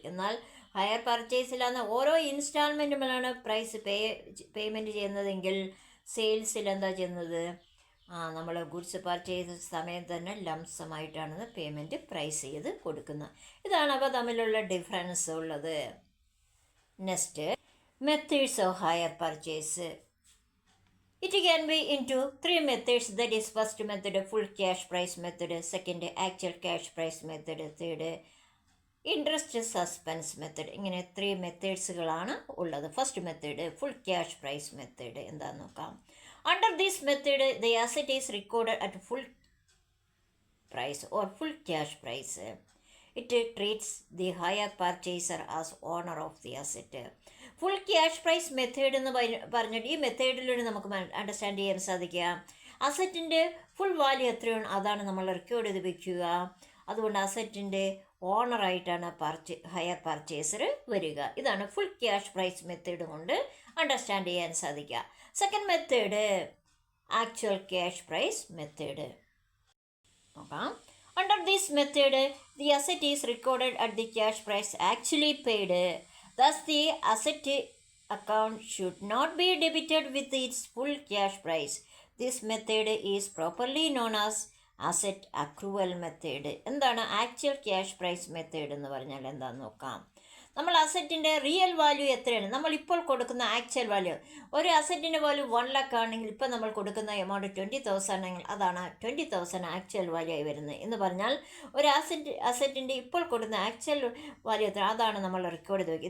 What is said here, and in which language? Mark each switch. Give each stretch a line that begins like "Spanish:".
Malayalam: എന്നാൽ ഹയർ പർച്ചേസിലാണ് ഓരോ ഇൻസ്റ്റാൾമെൻറ്റുകളാണ് price payment ചെയ്യുന്നതെങ്കിൽ സെയിൽസിൽ എന്താ ചെയ്യുന്നത്, നമ്മൾ ഗുഡ്സ് പർച്ചേസ് സമയത്ത് തന്നെ ലംസമായിട്ടാണ് പേയ്മെൻറ്റ് പ്രൈസ് ചെയ്ത് കൊടുക്കുന്നത്. ഇതാണ് അവ തമ്മിലുള്ള ഡിഫറൻസ് ഉള്ളത്.
English: Next, methods of hire purchase. It can be into three methods, that is first method full cash price method, second actual cash price method, third interest suspense method.
Malayalam: ഇങ്ങനെ 3 മെത്തേഡ്സുകളാണ് ഉള്ളത്. First method full cash prize method എന്താണെന്ന് നോക്കാം.
English: Under this method the asset is recorded at full price or full cash price. It treats the hire purchaser as owner of the asset.
Malayalam: Full cash prize method എന്ന് പറഞ്ഞിട്ട് ഈ മെത്തേഡിലൂടെ നമുക്ക് understand ചെയ്യാൻ സാധിക്കുക, അസറ്റിൻ്റെ full value എത്രയാണ് അതാണ് നമ്മൾ record ചെയ്ത് വയ്ക്കുക. അതുകൊണ്ട് അസറ്റിൻ്റെ ഓണറായിട്ടാണ് ഹയർ പർച്ചേസർ വരിക. ഇതാണ് ഫുൾ ക്യാഷ് പ്രൈസ് മെത്തേഡ് കൊണ്ട് അണ്ടർസ്റ്റാൻഡ് ചെയ്യാൻ സാധിക്കുക. Second method actual cash prize method നോക്കാം.
English: Under this method the asset is recorded at the cash price actually paid. Thus, the asset account should not be debited with its full cash price. This method is properly known as asset accrual method.
Malayalam: എന്താണ് actual cash prize method എന്ന് പറഞ്ഞാൽ എന്താണെന്ന് നോക്കാം. നമ്മൾ അസറ്റിൻ്റെ real value എത്രയാണ്, നമ്മളിപ്പോൾ കൊടുക്കുന്ന actual value, ഒരു അസറ്റിൻ്റെ വാല്യൂ 1 lakh ആണെങ്കിൽ ഇപ്പോൾ നമ്മൾ കൊടുക്കുന്ന എമൗണ്ട് 20,000 ആണെങ്കിൽ അതാണ് 20,000 ആക്ച്വൽ വാല്യൂ ആയി വരുന്നത്. എന്ന് പറഞ്ഞാൽ ഒരു അസറ്റിൻ്റെ ഇപ്പോൾ കൊടുക്കുന്ന ആക്ച്വൽ വാല്യൂ എത്ര അതാണ് നമ്മൾ റെക്കോർഡ് ചെയ്ത് വയ്ക്കുക.